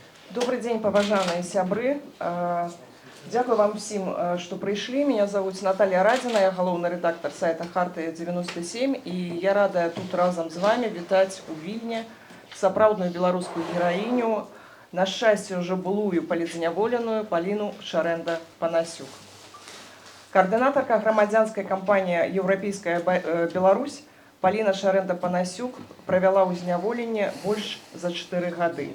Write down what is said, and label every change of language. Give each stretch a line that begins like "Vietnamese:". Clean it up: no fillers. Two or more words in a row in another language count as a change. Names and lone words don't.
Russian: Добрый день,
Belarusian: поважаныя сябры.
Ukrainian: Дякую вам всім,
Belarusian: што прыйшлі.
Russian: Меня зовут
Belarusian: Наталья Радина, я галоўны рэдактор сайта Хартыя 97, і я радая тут разам з вами вітаць у Вільні сапраўдную беларускую гераіню, на шчасце уже былую палізняволеную Паліну Шарэнда-Панасюк. Координаторка грамадзянскай кампаніі «Еўрапейская Беларусь» Паліна Шарэнда-Панасюк правяла ў зняволенні больш за 4 гады.